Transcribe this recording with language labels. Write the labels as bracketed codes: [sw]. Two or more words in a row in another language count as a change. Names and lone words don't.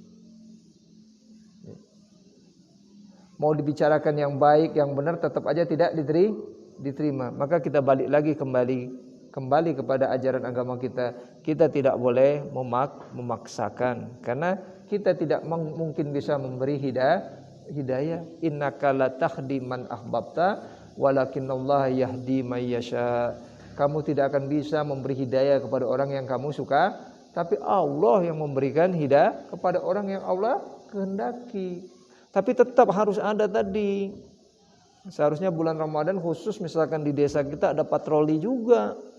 [id] Mau dibicarakan yang baik, yang benar, tetap aja tidak diterima. Maka kita balik lagi kembali kepada ajaran agama kita. Kita tidak boleh memaksakan, karena kita tidak mungkin bisa memberi hidayah. [ar] إنك لا تهدي من أحببت ولكن الله يهدي من يشاء. [id] Kamu tidak akan bisa memberi hidayah kepada orang yang kamu suka, tapi Allah yang memberikan hidayah kepada orang yang Allah kehendaki. Tapi tetap harus ada tadi. Seharusnya bulan Ramadan khusus misalkan di desa kita ada patroli juga.